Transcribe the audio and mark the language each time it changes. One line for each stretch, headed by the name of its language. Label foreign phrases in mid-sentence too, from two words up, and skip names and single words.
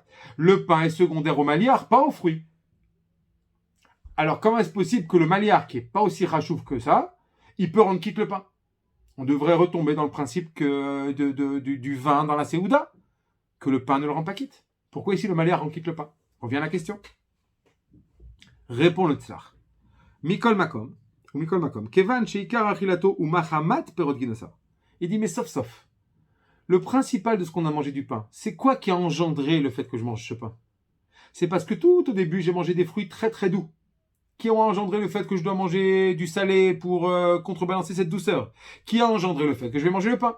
French: Le pain est secondaire au maliar, pas aux fruits. Alors, comment est-ce possible que le maliar, qui n'est pas aussi rachouf que ça, il peut rendre quitte le pain? On devrait retomber dans le principe que du vin dans la séouda, que le pain ne le rend pas quitte. Pourquoi ici le maliar rend quitte le pain? On revient à la question. Répond le tzar.
Hebrew: מכל מקום הוא מכל מקום כיון שעיקר אכילתו הוא מחמת פירות גינוסר.
French: Il dit, mais sauf. Le principal de ce qu'on a mangé du pain, c'est quoi qui a engendré le fait que je mange ce pain? C'est parce que tout au début, j'ai mangé des fruits très très doux, qui ont engendré le fait que je dois manger du salé pour contrebalancer cette douceur, qui a engendré le fait que je vais manger le pain.